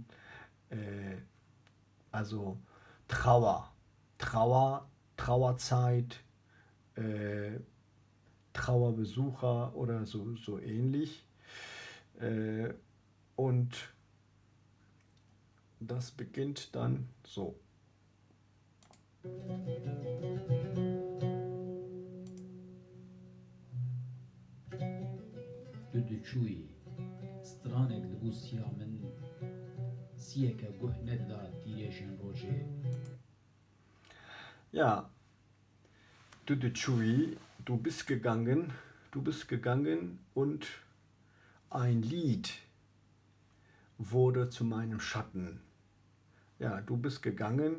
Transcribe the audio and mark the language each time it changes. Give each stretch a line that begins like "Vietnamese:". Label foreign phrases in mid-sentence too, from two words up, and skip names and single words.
German: Äh, also Trauer, Trauerzeit, äh, Trauerbesucher oder so ähnlich. Äh, und das beginnt dann so.
Kurdish: دودچوی سترانێک لەبوو سیا من سیەکە گوه نەددا تیرێژن ڕۆژێ.
German: Ja, Chui, du bist gegangen und ein Lied wurde zu meinem Schatten. Ja, du bist gegangen.